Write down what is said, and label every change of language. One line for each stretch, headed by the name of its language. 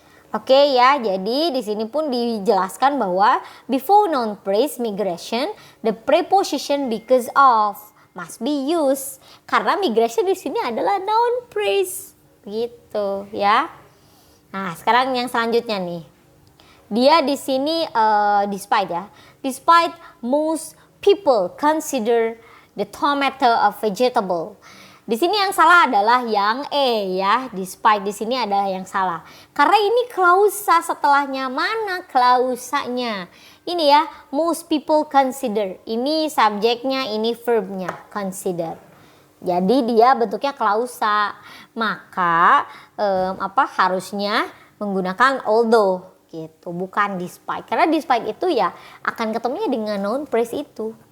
Indonesian: Oke ya, jadi di sini pun dijelaskan bahwa
English: before noun phrase migration, the preposition because of must be used.
Indonesian: Karena migration di sini adalah noun phrase. Gitu ya. Nah, sekarang yang selanjutnya nih. Dia di sini despite ya.
English: Despite most people consider the tomato a vegetable.
Indonesian: Di sini yang salah adalah yang E ya. Despite di sini adalah yang salah. Karena ini klausa setelahnya. Mana klausanya? Ini ya, most people consider. Ini subjeknya, ini verbnya, consider. Jadi dia bentuknya klausa. Maka harusnya menggunakan although gitu, bukan despite. Karena despite itu ya akan ketemunya dengan noun phrase itu.